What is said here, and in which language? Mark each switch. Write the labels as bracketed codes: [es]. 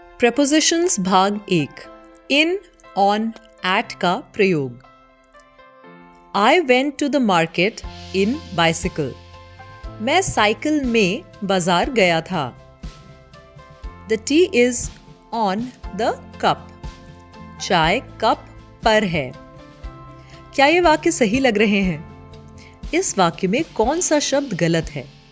[hi] Prepositions भाग 1 इन, on, eight का प्रयोग। [en] I went to the market in bicycle. [hi] मैं साइकिल में बाजार गया था। [en] The tea is on the cup. [hi] चाय कप पर है। क्या ये वाक्य सही लग रहे हैं? इस वाक्य में कौन सा शब्द गलत है?